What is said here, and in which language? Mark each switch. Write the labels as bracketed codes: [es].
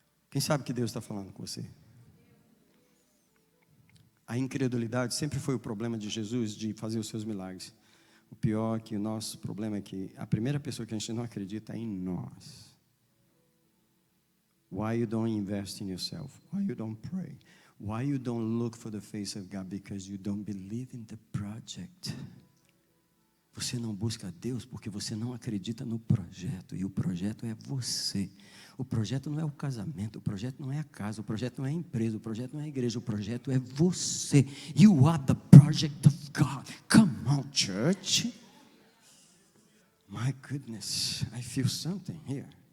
[pt] Quem sabe que Deus está falando com você? A incredulidade sempre foi o problema de Jesus de fazer os seus milagres. O pior é que o nosso problema é que a primeira pessoa que a gente não acredita é em nós. [en] Why you don't invest in yourself? Why you don't pray? Why you don't look for the face of God? Because you don't believe in the project. [pt] Você não busca Deus porque você não acredita no projeto. E o projeto é você. O projeto não é o casamento, o projeto não é a casa, o projeto não é a empresa, o projeto não é a igreja, o projeto é você. [en] You are the project of God. Come on, church. My goodness, I feel something here.